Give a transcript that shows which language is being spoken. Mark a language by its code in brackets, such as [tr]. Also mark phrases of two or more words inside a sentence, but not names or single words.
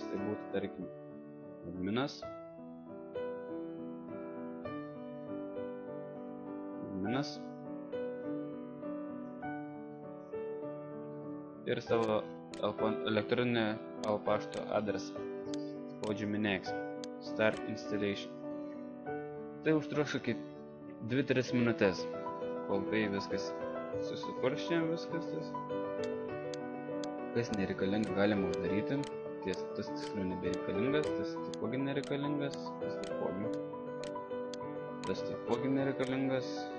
[lt] Tai būtų, tarkim, adminas. Ir savo elektroninį pašto adresą. [en] Spaudžiame Next. Start installation. [lt] Tai užtruks kaip 2-3 minutės, kol tai viskas susikurs čia viskas. Kas nereikalinga galima uždaryti. Tas tiksliau nebereikalingas, tas taipogi nereikalingas, tas taipogi nereikalingas.